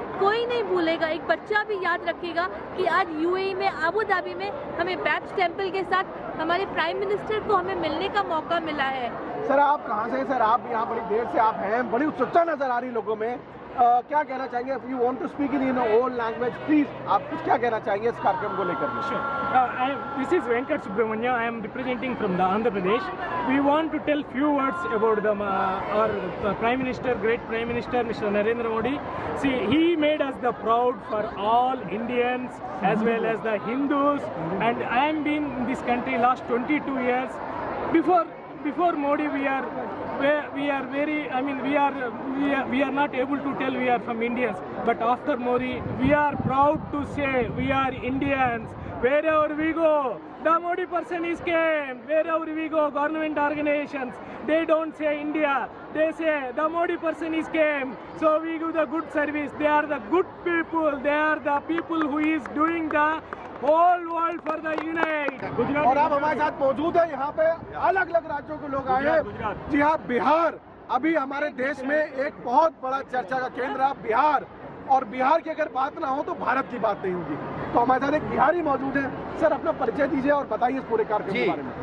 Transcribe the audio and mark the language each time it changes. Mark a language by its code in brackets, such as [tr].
[hi] कोई नहीं भूलेगा, एक बच्चा भी याद रखेगा कि आज यूएई में आबू धाबी में हमें बैप्स टेम्पल के साथ हमारे प्राइम मिनिस्टर को हमें मिलने का मौका मिला है। सर आप कहाँ से हैं? सर आप यहाँ बड़ी देर से आप हैं, बड़ी उत्सुकता नजर आ रही लोगों में, क्या कहना चाहेंगे? [en] if you want to speak in own language please, [hi] आप कुछ क्या कहना चाहेंगे इस कार्यक्रम को लेकर? [en] This is Venkat Subramanya. I am representing from the Andhra Pradesh. We want to tell few words about our Prime Minister, great Prime Minister, Mr. Narendra Modi. See, he made us the proud for all Indians as well as the Hindus. And I am been in this country last 22 years. Before Modi, we are very. I mean, we are not able to tell we are from Indians. But after Modi, we are proud to say we are Indians. Wherever we go, the Modi person is came. Wherever we go, government organizations, they don't say India. They say the Modi person is came. So we give the good service. They are the good people. They are the people who is doing the whole world for the unite. [hi] और आप हमारे साथ मौजूद है, यहाँ पे अलग अलग राज्यों के लोग आए हैं। जी हाँ, बिहार अभी हमारे देश में एक बहुत बड़ा चर्चा का केंद्र है। बिहार, और बिहार की अगर बात ना हो तो भारत की बात नहीं होगी। तो हमारे साथ एक बिहारी मौजूद है। सर अपना परिचय दीजिए और बताइए इस पूरे कार्यक्रम के बारे में।